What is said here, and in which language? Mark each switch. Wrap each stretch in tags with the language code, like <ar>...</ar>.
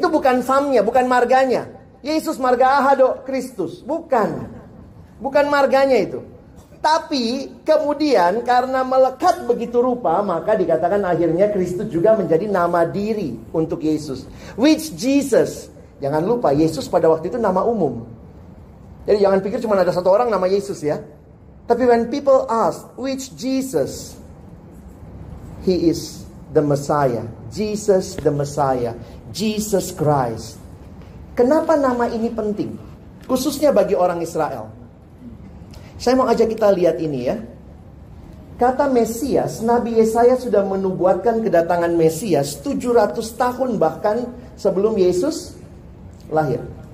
<id>Itu bukan famnya, bukan marganya. Yesus marga ahado Kristus, bukan marganya itu. Tapi kemudian karena melekat begitu rupa, maka dikatakan akhirnya Kristus juga menjadi nama diri untuk Yesus.</id> <en>Which Jesus?</en> <id>Jangan lupa Yesus pada waktu itu nama umum. Jadi jangan pikir cuma ada satu orang nama Yesus ya. Tapi</id> <en>when people ask which Jesus, he is the Messiah. Jesus the Messiah. Jesus Christ.</en> <id>Kenapa nama ini penting? Khususnya bagi orang Israel. Saya mau ajak kita lihat ini ya. Kata Mesias, Nabi Yesaya sudah menubuatkan kedatangan Mesias 700 tahun bahkan sebelum Yesus lahir.</id>